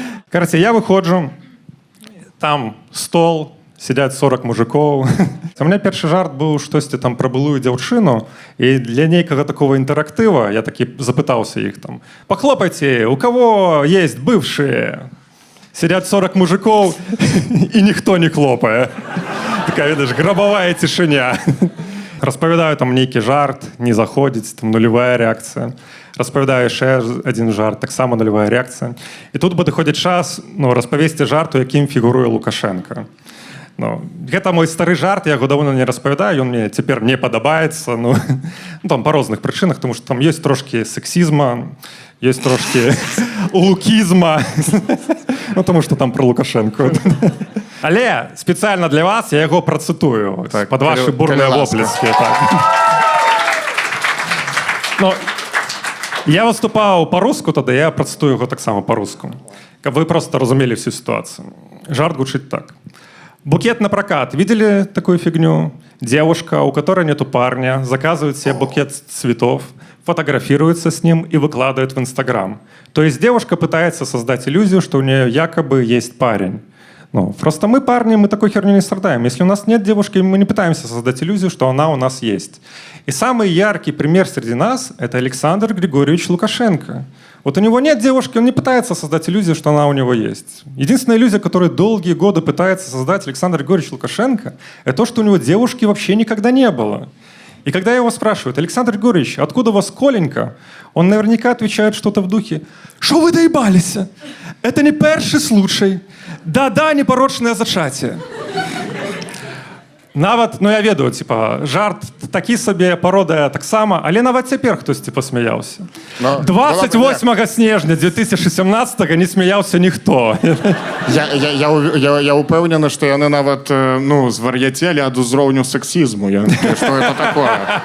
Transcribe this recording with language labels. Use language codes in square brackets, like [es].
[be] Карацей, я выходжу, там стол, сядзяць 40 мужикоў. У меня першы жарт быў штосьці там пра былую дзяўчыну, і для нейкага такого інтэрактыва я такі запытаўся іх там: [ru] «Похлопайте, у кого есть бывшие?» Сидят 40 мужиков, и никто не хлопае. Такая, видишь, гробовая тишиня. [be] Распавядаю там нейкі жарт, не заходзіць, там нулевая реакцыя. Распавядаю яшчэ один жарт, таксама нулевая реакцыя. І тут падыходзіць час распавесці жарт, у якім фігуруе Лукашенко. Гэта мой стары жарт, я яго давно не распавядаю, ён мне цяпер не падабаецца, там па розных прычынах, тому што там ёсць трошкі сексізма, ёсць трошкі лукізма, тому што там пра Лукашенко. Але спецыяльна для вас я яго працытую пад вашы бурныя воплескі. Я выступаў па-руску, тады я працытую яго таксама па-руску, каб вы просто разумелі [ru] всю ситуацию. [be] Жарт гучыць так. [ru] Букет на прокат. Видели такую фигню? Девушка, у которой нету парня, заказывает себе букет цветов, фотографируется с ним и выкладывает в Инстаграм. То есть девушка пытается создать иллюзию, что у нее якобы есть парень. Просто мы, парни, мы такой херню не страдаем. Если у нас нет девушки, мы не пытаемся создать иллюзию, что она у нас есть. И самый яркий пример среди нас – это Александр Григорьевич Лукашенко. Вот у него нет девушки, он не пытается создать иллюзию, что она у него есть. Единственная иллюзия, которую долгие годы пытается создать Александр Григорьевич Лукашенко, это то, что у него девушки вообще никогда не было. И когда его спрашивают: «Александр Григорьевич, откуда у вас Коленька?», он наверняка отвечает что-то в духе: «Шо вы доебались? Это не перший случай. Да-да, непорочное зачатие». [be] Нават, я ведаю, жарт такі сабе, пародыя таксама, але нават цяпер хтосьці пасмяяўся. 28 снежня 2017 не смяяўся ніхто. Я упэўнены, што яны нават звар'яцелі ад узроўню сексізму. Што это такое?